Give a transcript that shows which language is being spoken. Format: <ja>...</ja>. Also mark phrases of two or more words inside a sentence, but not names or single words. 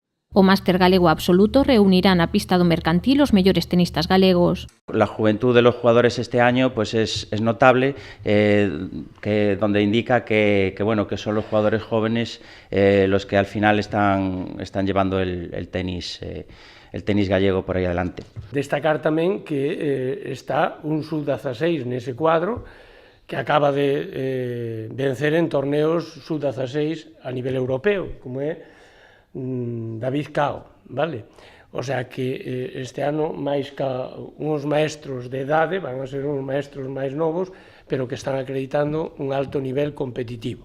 <gl>O Máster Galego Absoluto reunirá na pista do Mercantil os mellores tenistas galegos.</gl> <es>La juventud de los jugadores este año pues es notable, donde indica que son los jugadores jóvenes los que al final están llevando el tenis gallego por aí adelante.</es> <gl>Destacar tamén que está un sub-16 nese cuadro que acaba de vencer en torneos sub-16 a nivel europeo, como é David Cao, vale? O sea que este ano, máis que uns maestros de idade, van a ser uns maestros máis novos, pero que están acreditando un alto nivel competitivo.</gl>